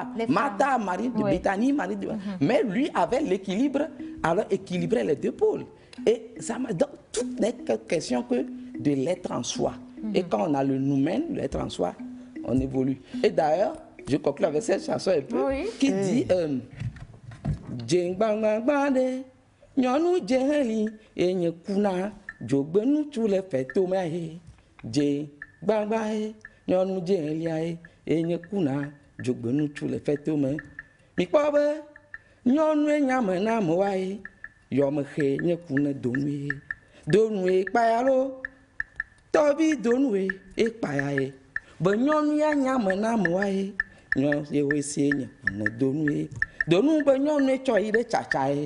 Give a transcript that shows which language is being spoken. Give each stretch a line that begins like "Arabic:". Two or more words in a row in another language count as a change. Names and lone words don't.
French: Martha, Marie de Béthanie, Marie de... Mais lui avait l'équilibre, alors équilibrait les deux pôles. Et ça donc, tout n'est que question que de l'être en soi. Et quand on a le nous-mêmes, l'être en soi, on évolue. Et d'ailleurs, je conclue avec cette chanson un peu, qui dit...
Ewe: Nyɔnu dze heli enye kuna dzogbenu tsu le fetome he dze gbagba he nyɔnu dze helia he enye kuna dzogbenu tsu le fetome. Mikpɔ be nyɔnue nyame na amewoa he yɔmexe nye kuna donue donue kpaya lo tɔvi donue ekpaya he be nyɔnu ya nyame na amewoa he nyɔ yewoe sie nye kuna donue donu be nyɔnue tsɔ yi ɖe tsatsa he.